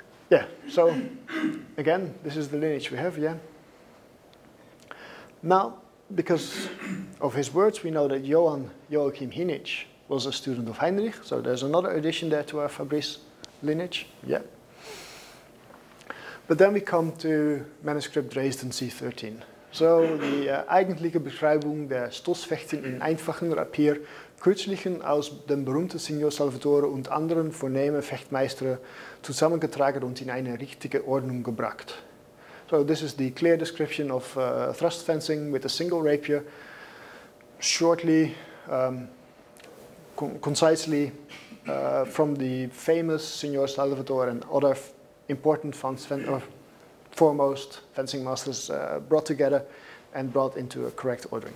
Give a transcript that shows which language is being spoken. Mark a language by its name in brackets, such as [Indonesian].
[English] Yeah, so again, this is the lineage we have, yeah. Now, because of his words, we know that Johann Joachim Henrich was a student of Henrich, so there's another addition there to our Fabris lineage, yeah. But then we come to manuscript Dresden C13. [German] So die eigentliche Beschreibung der Stoßfechten in einfachen Rapier, kürzlichen aus dem berühmten Signor Salvatore und anderen vornehmen Fechtmeistern zusammengetragen und in eine richtige Ordnung gebracht. [English] So this is the clear description of thrust fencing with a single rapier, shortly, concisely, from the famous Signor Salvatore and other important foremost fencing masters brought together and brought into a correct ordering.